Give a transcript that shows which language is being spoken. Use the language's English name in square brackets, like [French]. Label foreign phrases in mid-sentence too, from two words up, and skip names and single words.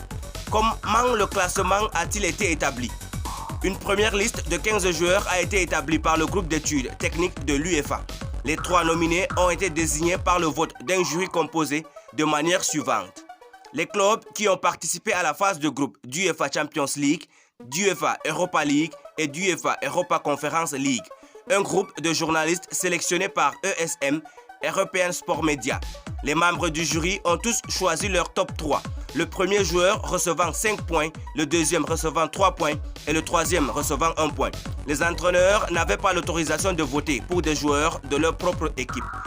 [French] Comment le classement a-t-il été établi? Une première liste de 15 joueurs a été établie par le groupe d'études techniques de l'UEFA. Les 3 nominés ont été désignés par le vote d'un jury composé de manière suivante. Les clubs qui ont participé à la phase de groupe d'UEFA Champions League, d'UEFA Europa League et d'UEFA Europa Conference League. Un groupe de journalistes sélectionnés par ESM, European Sport Media. Les membres du jury ont tous choisi leur top 3. Le premier joueur recevant 5 points, le deuxième recevant 3 points et le troisième recevant 1 point. Les entraîneurs n'avaient pas l'autorisation de voter pour des joueurs de leur propre équipe.